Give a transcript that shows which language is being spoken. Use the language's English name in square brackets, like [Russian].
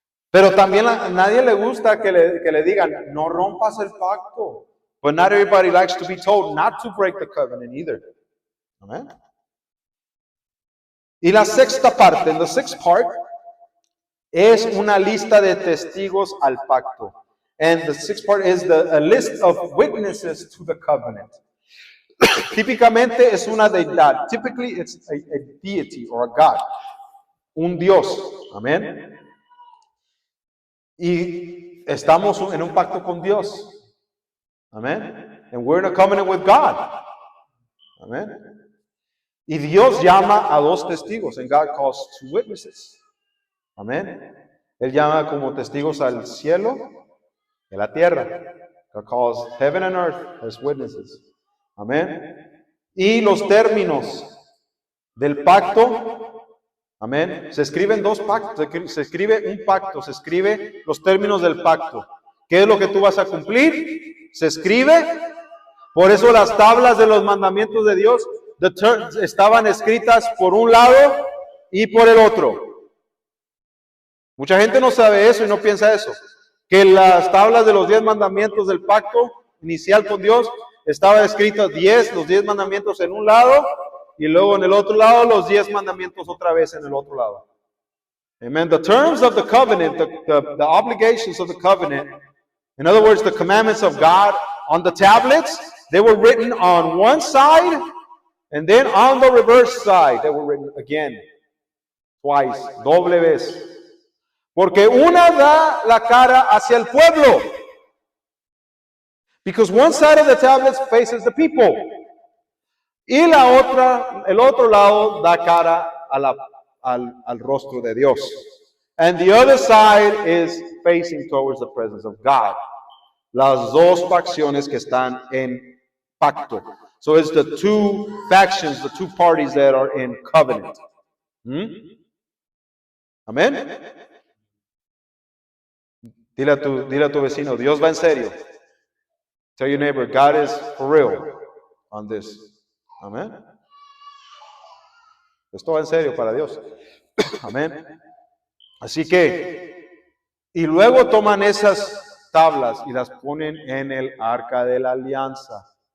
[Spanish] Pero también a nadie le gusta que le digan, no rompas el pacto. [English] But not everybody likes to be told not to break the covenant either. Amén. [Spanish] Y la sexta parte, [English] the sixth part, [Spanish] es una lista de testigos al pacto. [English] And the sixth part is a list of witnesses to the covenant. [Spanish] Típicamente es una deidad. [English] Typically it's a deity or a god. [Spanish] Un Dios. Amén. Y estamos en un pacto con Dios. Amén. [English] And we're in a covenant with God. Amén. [Spanish] Y Dios llama a dos testigos. [English] And God calls two witnesses. Amén. [Spanish] Él llama como testigos al cielo y a la tierra. [English] God calls heaven and earth as witnesses. Amén. [Spanish] Y los términos del pacto, amén, se escriben dos pactos, se escribe un pacto, se escribe los términos del pacto. ¿Qué es lo que tú vas a cumplir? Se escribe. Por eso las tablas de los mandamientos de Dios estaban escritas por un lado y por el otro. Mucha gente no sabe eso y no piensa eso. Que las tablas de los 10 mandamientos del pacto inicial con Dios estaban escritas los 10 mandamientos en un lado y luego en el otro lado los 10 mandamientos otra vez en el otro lado. Amen. [English] The terms of the covenant, the obligations of the covenant, in other words, the commandments of God on the tablets, they were written on one side and then on the reverse side, they were written again, twice, [Spanish] doble vez. Porque una da la cara hacia el pueblo. [English] Because one side of the tablets faces the people. [Spanish] Y el otro lado da cara al rostro de Dios. [English] And the other side is facing towards the presence of God. [Spanish] Las dos facciones que están en pacto. [English] So it's the two factions, the two parties that are in covenant. Amén. [Spanish] Dile a tu vecino, Dios va en serio. [English] Tell your neighbor, God is for real on this. Amén. [Spanish] Esto va en serio para Dios. Amén. Así que, y luego toman esas tablas y las ponen en el arca de la alianza.